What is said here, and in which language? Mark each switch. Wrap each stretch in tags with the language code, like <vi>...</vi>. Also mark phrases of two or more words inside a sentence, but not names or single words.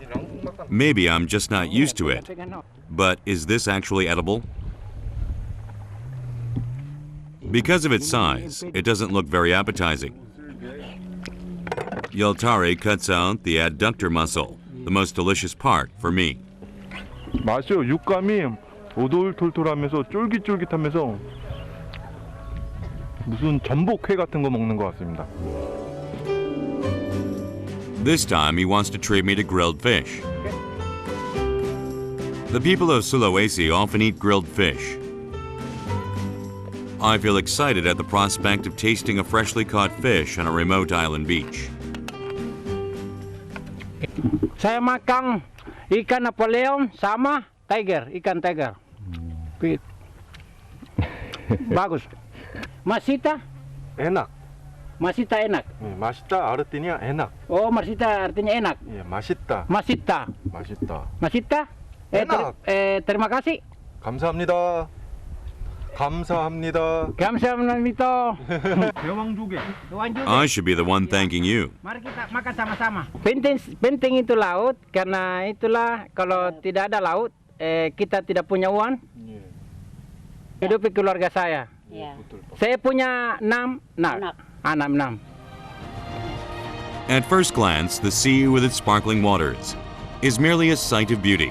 <en>Maybe I'm just not used to it, but is this actually edible? Because of its size, it doesn't look very appetizing. Yultari cuts out the adductor muscle, the most delicious part for me.</en> <ko>맛이요. 육감이 오돌톨톨하면서 쫄깃쫄깃하면서 무슨 전복회 같은 거 먹는 것 같습니다.</ko> <en>This time he wants to treat me to grilled fish. The people of Sulawesi often eat grilled fish. I feel excited at the prospect of tasting a freshly caught fish on a remote island beach.</en> <id>Saya makan ikan Napoleon sama tiger, ikan tiger. Bagus. Masita? 에낙. Masita enak. 맛있다 artinya enak. Oh, masita artinya enak.</id> <ko>예, 맛있다.</ko> <id>Masita.</id> <ko>맛있다.</ko> <id>Masita? Enak. Terima kasih.</id> <ko>감사합니다. 감사합니다. Kamsahamnida. 대왕조개.</ko> <en>I should be the one thanking you.</en> <id>Mari kita makan sama-sama. Penting itu laut, karena itulah kalau tidak ada laut, kita tidak punya uang. Hidupi keluarga saya. Saya punya 6 anak.</id> <en>At first glance, the sea with its sparkling waters is merely a sight of beauty.</en>